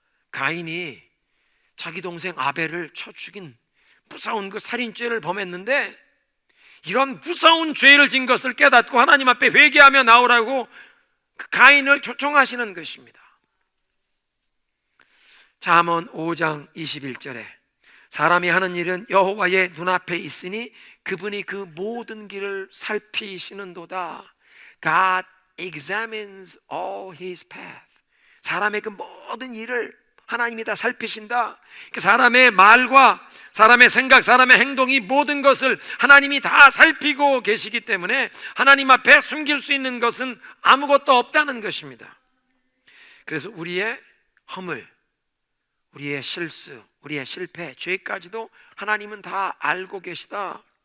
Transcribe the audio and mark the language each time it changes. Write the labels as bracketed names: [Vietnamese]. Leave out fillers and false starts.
[Korean] 가인이 자기 동생 아벨을 쳐 죽인 무서운 그 살인죄를 범했는데, 이런 무서운 죄를 진 것을 깨닫고 하나님 앞에 회개하며 나오라고 그 가인을 초청하시는 것입니다. 잠언 5장 21절에 사람이 하는 일은 여호와의 눈앞에 있으니 그분이 그 모든 길을 살피시는도다. [English] God examines all his path. [Korean] 사람의 그 모든 일을 하나님이 다 살피신다. 사람의 말과 사람의 생각, 사람의 행동, 이 모든 것을 하나님이 다 살피고 계시기 때문에 하나님 앞에 숨길 수 있는 것은 아무것도 없다는 것입니다. 그래서 우리의 허물, 우리의 실수, 우리의 실패, 죄까지도 하나님은 다 알고 계시다.